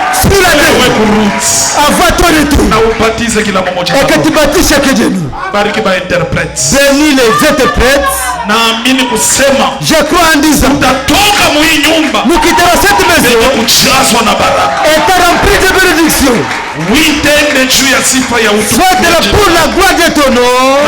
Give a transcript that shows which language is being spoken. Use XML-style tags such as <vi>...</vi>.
<fr>Sur la terre. Avant ton retour.</fr> <sw>Na ubatize kila mmoja.</sw> <fr>Et que tu baptises chacun de nous.</fr> <sw>Bariki ba interprète.</sw> <fr>Bénis les interprètes.</fr> <sw>Naamini kusema.</sw> <fr>Je crois en disant.</fr> <sw>Utatoka mu hii nyumba.</sw> <fr>Nous quitterons cette maison.</fr> <sw>Kujazwa na baraka.</sw> <fr>Étant rempli de bénédictions.</fr> <sw>Uitende juu ya sifa ya utukufu.</sw> <fr>Soit pour la gloire de ton nom.</fr>